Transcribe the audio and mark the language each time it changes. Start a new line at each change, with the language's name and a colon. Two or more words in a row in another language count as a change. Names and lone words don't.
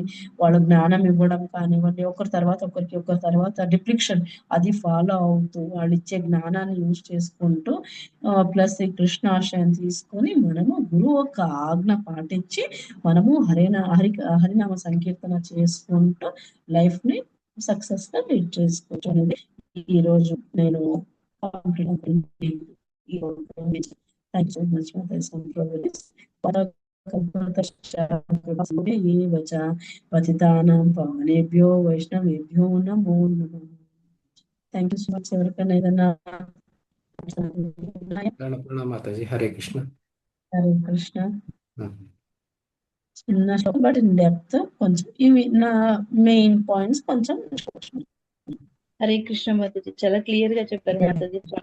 Telugu: వాళ్ళు జ్ఞానం ఇవ్వడం కానివ్వండి, ఒకరి తర్వాత డిప్లిక్షన్ అది ఫాలో అవుతూ వాళ్ళు ఇచ్చే జ్ఞానాన్ని యూజ్ చేసుకుంటూ ప్లస్ ఈ కృష్ణాశయం తీసుకొని మనము గురువు యొక్క ఆజ్ఞ పాటించి మనము హరినామ సంకీర్తన చేసుకుంటూ లైఫ్ ని సక్సెస్ గా లీడ్ చేసుకోవచ్చు అనేది ఈ రోజు నేను
English: Thank you so much for this progress.
Sanskrit: పతితానాం పావనేభ్యో వైష్ణవేభ్యో నమో నమః.
English: Thank you so much.
Telugu: ఎవరికైనా ఏదైనా మాతాజీ. హరే కృష్ణ. హరే కృష్ణ. చిన్న శ్లోకం
English: but in depth
Telugu: కొంచెం ఇవి నా
English: main points
Telugu: కొంచెం. హరే కృష్ణ మాతాజీ, చాలా క్లియర్ గా చెప్పారు మాతాజీ.